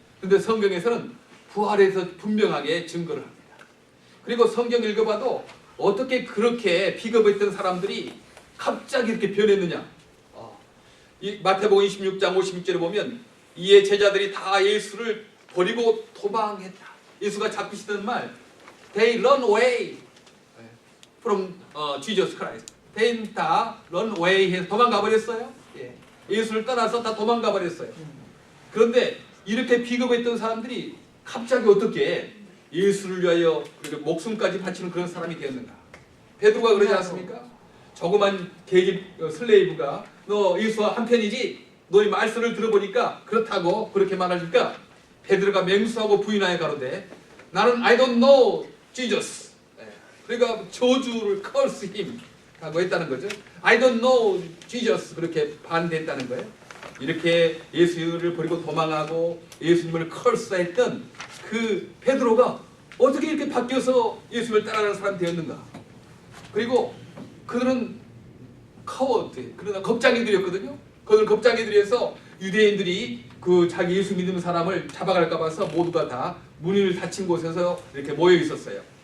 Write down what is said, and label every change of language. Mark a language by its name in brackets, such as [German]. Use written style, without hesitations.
[Korean] 그런데 성경에서는 부활에서 분명하게 증거를 합니다. 그리고 성경 읽어봐도 어떻게 그렇게 비겁했던 사람들이 갑자기 이렇게 변했느냐? 이 마태복음 26장 56절에 보면 이에 제자들이 다 예수를 버리고 도망했다. 예수가 잡히시던 말 [English] They run away from Jesus Christ. [Korean] They 다 [English] run away [Korean] 해서 도망가 버렸어요. 예. 예수를 떠나서 다 도망가 버렸어요. 그런데 이렇게 비겁했던 사람들이 갑자기 어떻게 예수를 위하여 목숨까지 바치는 그런 사람이 되었는가? 베드로가 그러지 않습니까? 조그만 계집 슬레이브가 너 예수와 한편이지? 너의 말씀을 들어보니까 그렇다고 그렇게 말하니까 베드로가 맹수하고 부인하여 가로되 나는 [English] I don't know Jesus. [Korean] 그러니까 저주를 [English] curse him [Korean] 하고 했다는 거죠. [English] I don't know Jesus [Korean] 그렇게 반대했다는 거예요. 이렇게 예수를 버리고 도망하고 예수님을 curse했던 그 베드로가 어떻게 이렇게 바뀌어서 예수를 따라가는 사람이 되었는가? 그리고 그들은 카워드, 그러나 겁장이들이었거든요. 그들은 겁장이들이어서 유대인들이 그 자기 예수 믿는 사람을 잡아갈까 봐서 모두가 다 문을 닫힌 곳에서 이렇게 모여 있었어요.